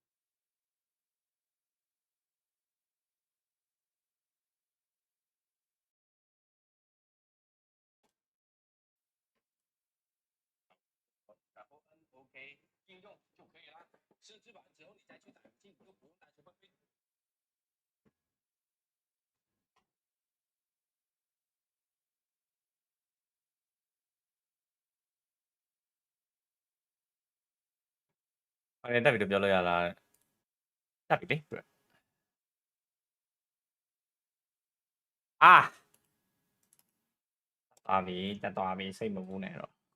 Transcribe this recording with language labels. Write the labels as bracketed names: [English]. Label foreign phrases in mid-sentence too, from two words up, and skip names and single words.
[Chinese] 然后按 OK 应用就可以了。设置完之后，你再去打游戏，你就不用担心会被。 [Burmese] အဲ့တက်ပြီလို့ပြောလို့ရလားတက်ပြီလေအာသွားပြီတက်သွားပြီစိတ်မပူနဲ့တော့